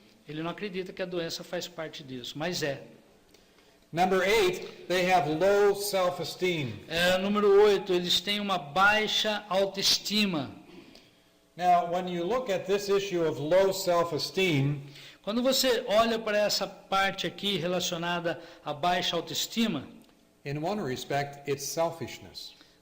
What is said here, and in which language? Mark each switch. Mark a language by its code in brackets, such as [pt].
[pt] Ele não acredita que a doença faz parte disso, mas é. [en] Number 8, they have low self-esteem. [pt] Número 8, eles têm uma baixa autoestima. [en] Now, when you look at this issue of low self-esteem, [pt] Quando você olha para essa parte aqui relacionada à baixa autoestima, [en] in one respect, it's selfishness.